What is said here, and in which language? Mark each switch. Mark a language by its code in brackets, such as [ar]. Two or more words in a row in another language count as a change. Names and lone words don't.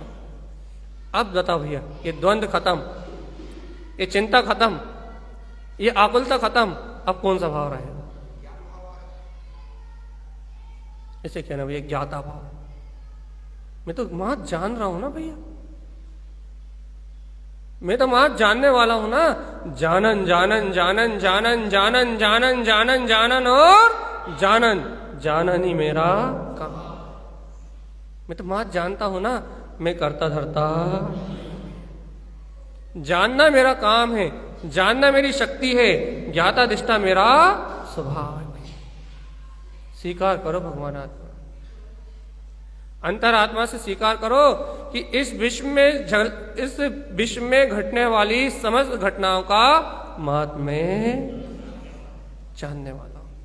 [hi] अब बताओ भैया ये द्वंद्व खत्म, ये चिंता खत्म, ये आकुलता खत्म, अब कौन सा भाव रहेगा? इसे कहना भैया ज्ञाता भाव। मैं तो महत जान रहा हूं ना भैया, मैं तो महत जानने वाला हूं ना। जानन जानन जानन जानन जानन जानन जानन जानन और जानन, जानन ही मेरा काम। मैं तो महत जानता हूं ना, मैं करता धरता, जानना मेरा काम है, जानना मेरी शक्ति है, ज्ञाता दिष्टा मेरा स्वभाव है। स्वीकार करो भगवान आत्मा, अंतरात्मा से स्वीकार करो कि इस विश्व में घटने वाली समस्त घटनाओं का महत्व में जानने वाला हूं।